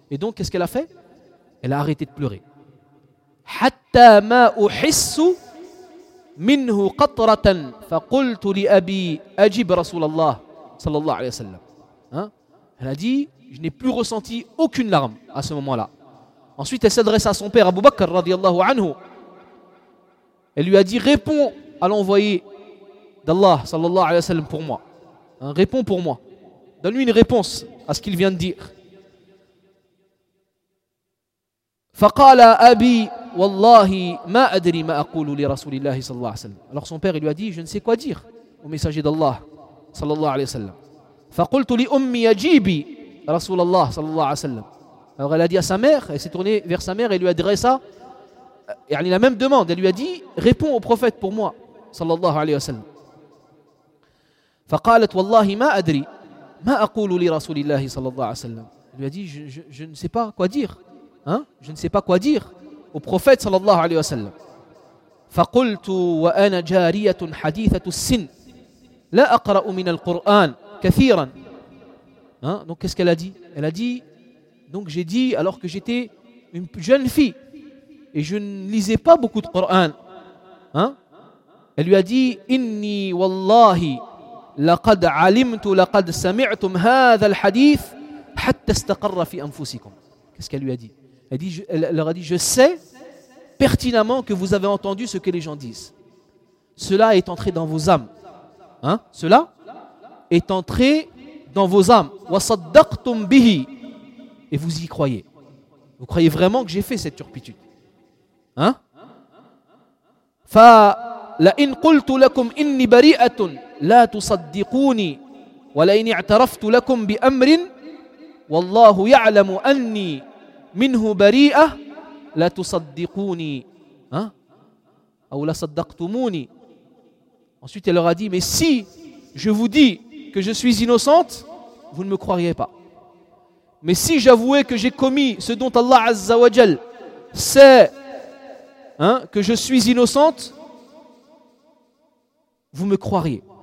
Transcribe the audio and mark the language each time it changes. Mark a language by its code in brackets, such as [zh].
[fr] Et donc, qu'est-ce qu'elle a fait? Elle a arrêté de pleurer. [ar] حتى ما أحس منه قطرة فقلت لأبي أجب رسول الله صلى الله عليه وسلم. [fr] Elle a dit, je n'ai plus ressenti aucune larme à ce moment-là. Ensuite, elle s'adresse à son père Abu Bakr radiallahu anhu. Elle lui a dit, réponds à l'envoyé d'Allah صلى الله عليه وسلم pour moi. Hein? Réponds pour moi. Donne-lui une réponse à ce qu'il vient de dire. [ar] فقال أبي والله ما أدري ما أقول لرسول الله صلى الله عليه وسلم. [fr] Alors son père lui a dit, je ne sais quoi dire au messager d'Allah صلى الله عليه وسلم. [ar] فقلت لأمي أجيبي رسول الله صلى الله عليه وسلم. [fr] Alors elle a dit à sa mère, elle s'est tournée vers sa mère et lui adressa يعني la même demande, elle lui a dit réponds au prophète pour moi sallallahu alayhi wa sallam. [ar] فقالت والله ما ادري ما اقول لرسول الله صلى الله عليه وسلم. [fr] Elle lui a dit je ne sais pas quoi dire. Hein? Je ne sais pas quoi dire au prophète sallallahu alayhi wa sallam. [ar] فقلت وانا جارية حديثة السن لا اقرا من القران كثيرا. Hein? [fr] Donc qu'est-ce qu'elle a dit? Elle a dit donc j'ai dit alors que j'étais une jeune fille et je ne lisais pas beaucoup de Coran. Hein? Elle lui a dit [ar] inni wallahi لقد علمت لقد سمعتم هذا الحديث حتى استقر في انفسكم. [fr] Qu'est-ce qu'elle lui a dit? Elle dit elle leur a dit je sais pertinemment que vous avez entendu ce que les gens disent. Cela est entré dans vos âmes. Hein? Cela est entré dans vos âmes. [ar] وصدقتم به. [fr] Et vous y croyez. Vous croyez vraiment que j'ai fait cette turpitude. Hein? [ar] Fa la in qultu lakum inni bari'atun لا تصدقوني ولئن اعترفت لكم بأمر والله يعلم أني منه بريئة لا تصدقوني أو لا صدقتموني. [fr] Ensuite elle leur a dit mais si je vous dis que je suis innocente vous ne me croiriez pas, mais si j'avouais que j'ai commis ce dont Allah Azza wa Jal sait que je suis innocente vous me croiriez.